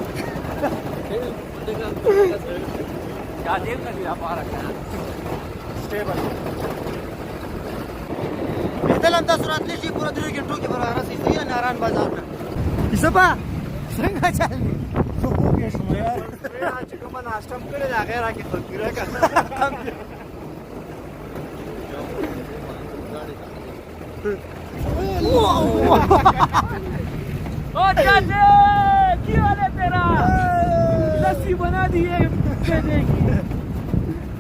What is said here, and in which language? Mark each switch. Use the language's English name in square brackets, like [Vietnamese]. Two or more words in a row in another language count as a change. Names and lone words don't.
[Pashto] بهتلم تاسو راتلی شي پوره 3 ګنټو کې به رارسئ صحیح ده ناران بازار نه یوسفه څنګه چل دی زه خوږې شوم یار چې کومه ناشته هم کړې ده هغه یې راکړې خپل پوره کړه [Hindi] ओ चाचे क्या हाल है तेरा लस्सी बना दिए देने की